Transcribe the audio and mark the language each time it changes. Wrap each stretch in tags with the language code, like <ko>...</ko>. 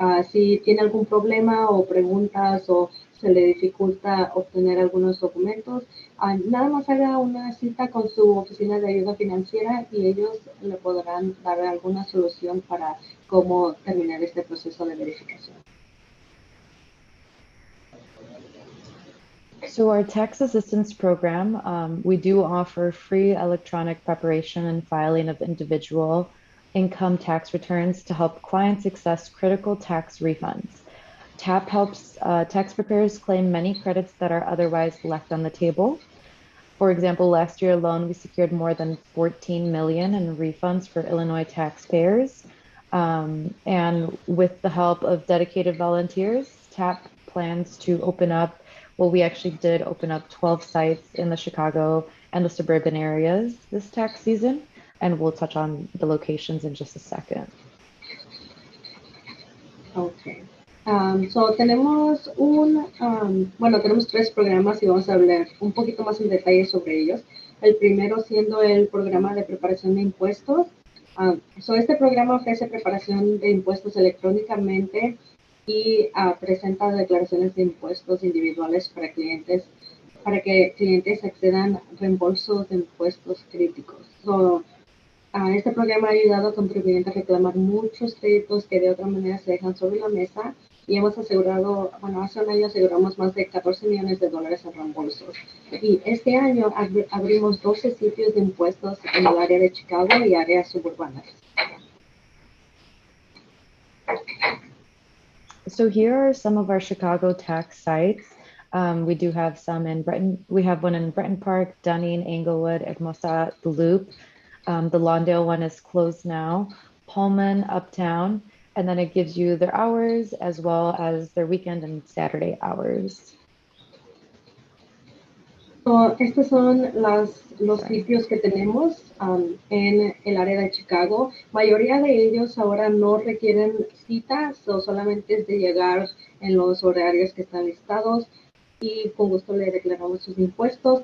<es>Si tiene algún problema o preguntas o se le dificulta obtener algunos documentos, nada más haga una cita con su oficina de ayuda financiera y ellos le podrán dar alguna solución para cómo terminar este proceso de verificación.</es> <en>So our tax assistance program, we do offer free electronic preparation and filing of individual income tax returns to help clients access critical tax refunds. TAP helps tax preparers claim many credits that are otherwise left on the table. For example, last year alone, we secured more than 14 million in refunds for Illinois taxpayers. And with the help of dedicated volunteers, TAP plans to open up, well, we actually did open up 12 sites in the Chicago and the suburban areas this tax season. And we'll touch on the locations in just a second. Okay.</en> <es>Tenemos tenemos 3 programas y vamos a hablar un poquito más en detalle sobre ellos. El primero siendo el programa de preparación de impuestos. Este programa ofrece preparación de impuestos electrónicamente y presenta declaraciones de impuestos individuales para que clientes accedan a reembolsos de impuestos críticos. Este programa ha ayudado a contribuyentes a reclamar muchos créditos que de otra manera se dejan sobre la mesa y hemos asegurado, hace un año aseguramos más de $14 millones en reembolsos. Y este año abrimos 12 sitios de impuestos en el área de Chicago y áreas suburbanas.</es> <en>So here are some of our Chicago tax sites. We do have some in Breton. We have one in Breton Park, Dunning, Englewood, Hermosa, The Loop. The Lawndale one is closed now. Pullman, Uptown, and then it gives you their hours as well as their weekend and Saturday hours.</en> <es>Estos son los sitios que tenemos en el área de Chicago. Mayoría de ellos ahora no requieren citas, solamente es de llegar en los horarios que están listados y con gusto le declaramos sus impuestos.</es>